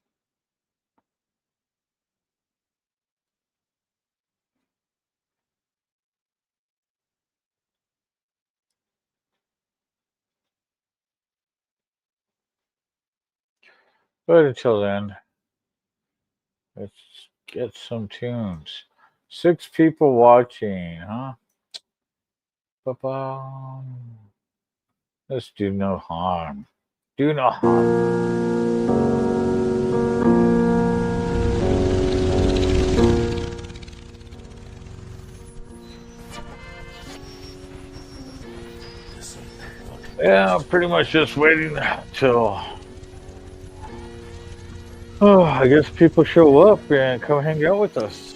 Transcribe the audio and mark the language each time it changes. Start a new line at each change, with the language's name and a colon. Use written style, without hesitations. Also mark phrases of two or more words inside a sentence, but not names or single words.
English: But until then, let's get some tunes. 6 people watching, huh? Ba-ba. Let's do no harm. Do no harm. Yeah, I'm pretty much just waiting till I guess people show up and come hang out with us.